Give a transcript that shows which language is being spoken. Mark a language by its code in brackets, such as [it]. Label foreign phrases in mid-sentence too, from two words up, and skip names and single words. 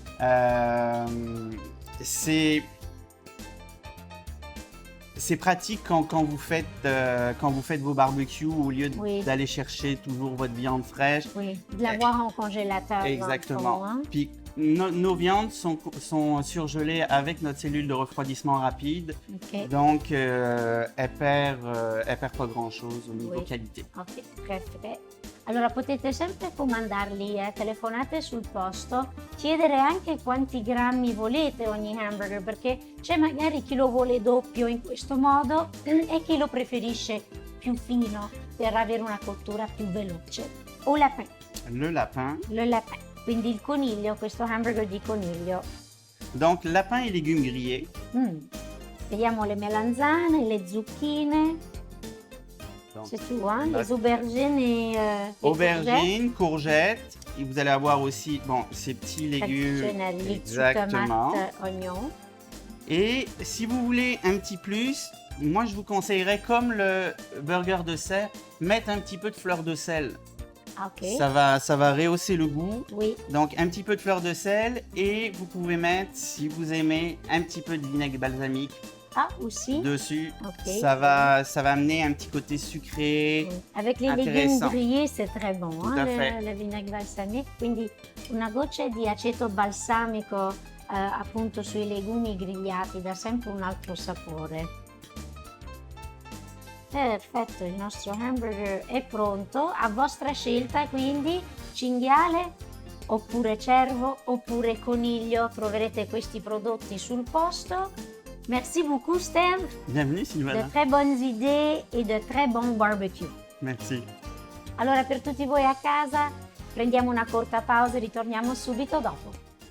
[fr] C'est pratique quand vous faites vos barbecues, au lieu d'aller chercher toujours votre viande fraîche. Oui, de l'avoir en congélateur. Exactement. Fond, hein? Puis nos viandes sont surgelées avec notre cellule de refroidissement rapide. Okay. Donc, elle perd pas grand-chose au niveau qualité. Ok, très frais. [it] Allora potete sempre comandarli, telefonate sul posto, chiedere anche quanti grammi volete ogni hamburger, perché c'è magari chi lo vuole doppio in questo modo e chi lo preferisce più fino per avere una cottura più veloce. [fr] Au lapin. Le lapin. Le lapin, [it] quindi il coniglio, questo hamburger di coniglio. [fr] Donc lapin et légumes grillés. [it] Vediamo le melanzane, le zucchine. [fr] C'est tout, hein? Les aubergines et aubergines, courgettes. Et vous allez avoir aussi ces petits légumes. Exactement. Tomates, oignons. Et si vous voulez un petit plus, moi je vous conseillerais, comme le burger de cerf, mettre un petit peu de fleur de sel. Okay. Ça va rehausser le goût. Oui. Donc un petit peu de fleur de sel et vous pouvez mettre, si vous aimez, un petit peu de vinaigre balsamique. Aussi. Dessus. Okay. Ça va amener un petit côté sucré. Avec les légumes grillés, c'est très bon, Tout à fait. Le vinaigre balsamique. [it] Quindi una goccia di aceto balsamico appunto sui legumi grigliati dà sempre un altro sapore. Perfetto, il nostro hamburger è pronto, a vostra scelta, quindi cinghiale oppure cervo oppure coniglio, troverete questi prodotti sul posto. [fr] Merci beaucoup Steve. Bienvenue Silvana. De très bonnes idées et de très bons barbecue. Merci. [it] Allora per tutti voi a casa prendiamo una corta pausa e ritorniamo subito dopo.